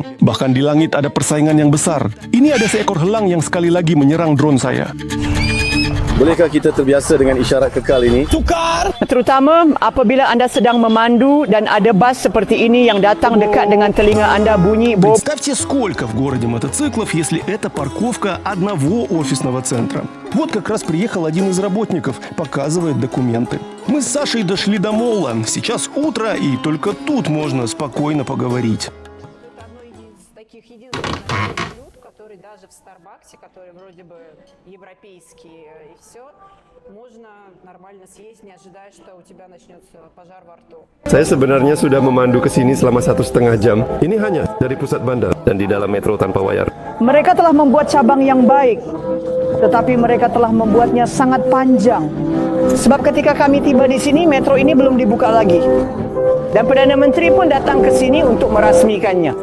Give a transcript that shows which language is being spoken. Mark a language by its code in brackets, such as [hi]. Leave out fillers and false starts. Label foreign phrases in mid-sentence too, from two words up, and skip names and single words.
[ms] Bahkan di langit ada persaingan yang besar. Ini ada seekor helang yang sekali lagi menyerang drone saya. Bolehkah kita terbiasa dengan isyarat kekal ini? Terutama apabila anda sedang memandu dan ada bas seperti ini yang datang dekat dengan telinga anda bunyi bob. [ru] Представьте, сколько в городе мотоциклов, если это парковка одного офисного центра. Вот как раз приехал один из работников, показывает документы. Мы с Сашей дошли до молла. Сейчас утро, и только тут можно спокойно поговорить. Который даже в Старбаксе, который вроде бы европейский и все, можно нормально съесть, не ожидая, что у тебя начнется пожар во рту. [ms] Saya sebenarnya sudah memandu ke sini selama 1,5 jam. Ini hanya dari pusat bandar dan di dalam metro tanpa wayar. Mereka telah membuat cabang yang baik, tetapi mereka telah membuatnya sangat panjang. Sebab ketika kami tiba di sini, metro ini belum dibuka lagi. Dan Perdana Menteri pun datang ke sini untuk merasmikannya.